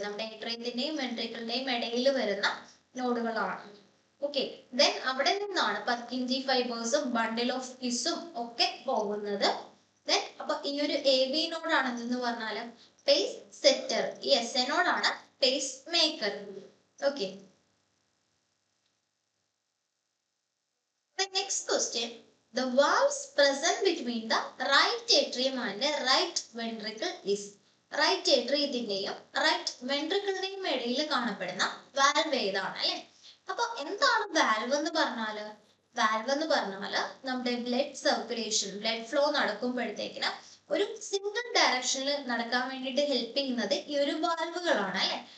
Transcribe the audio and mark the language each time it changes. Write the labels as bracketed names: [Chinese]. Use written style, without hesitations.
[Malayalam] നമ്മുടെ ഏട്രിയത്തിന്റെയും വെൻട്രിക്കിളിന്റെയും ഇടയിൽ വരുന്ന നോഡുകളാണ്. ഓക്കെ, ദെൻ അവിടെ നിന്നാണ് പർക്കിൻജി ഫൈബേഴ്സും ബണ്ടിൽ ഓഫ് കിസും ഒക്കെ പോകുന്നത്. ദെൻ അപ്പൊ ഈ ഒരു എ വി നോഡ് ആണെന്ന് പറഞ്ഞാല് പേസ് സെറ്റർ, ഈ എസ് എ നോഡ് ആണ് pace maker. [English] Okay, next question, the valves present between the right atrium and right ventricle is. [Malayalam] Right ഏട്രിയത്തിന്റെയും right വെൻട്രിക്കിളിന്റെയും ഇടയിൽ കാണപ്പെടുന്ന വാൽവ് ഏതാണ് അല്ലെ. അപ്പൊ എന്താണ് വാൽവ് എന്ന് പറഞ്ഞാല്? വാൽവ് എന്ന് പറഞ്ഞാല് നമ്മുടെ ബ്ലഡ് സർക്കുലേഷൻ, ബ്ലഡ് ഫ്ലോ നടക്കുമ്പോഴത്തേക്കിന് ഒരു സിംഗിൾ ഡയറക്ഷനിൽ നടക്കാൻ വേണ്ടിയിട്ട് ഹെൽപ്പ് ചെയ്യുന്നത് ഈ ഒരു വാൽവുകളാണ് അല്ലെ.